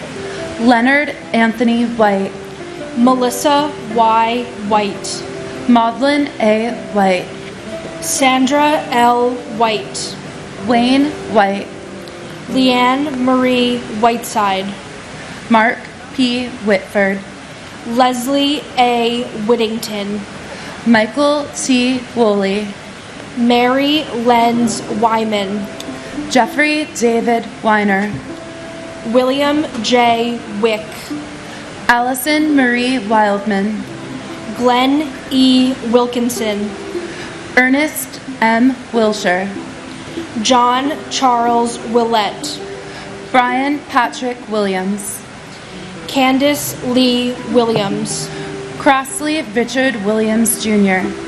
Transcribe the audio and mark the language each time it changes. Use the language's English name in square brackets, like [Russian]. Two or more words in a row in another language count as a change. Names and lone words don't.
[English] Leonard Anthony White, Melissa Y. White, Maudlin A. White, Sandra L. White, Wayne White, Leanne Marie Whiteside, Mark P. Whitford, Leslie A. Whittington, Michael T. Woolley, Mary Lenz Wyman, Jeffrey David Weiner, William J. Wick, Allison Marie Wildman, Glenn E. Wilkinson, Ernest M. Wilshire, John Charles Willett, Brian Patrick Williams, Candace Lee Williams, Crossley Richard Williams Jr.,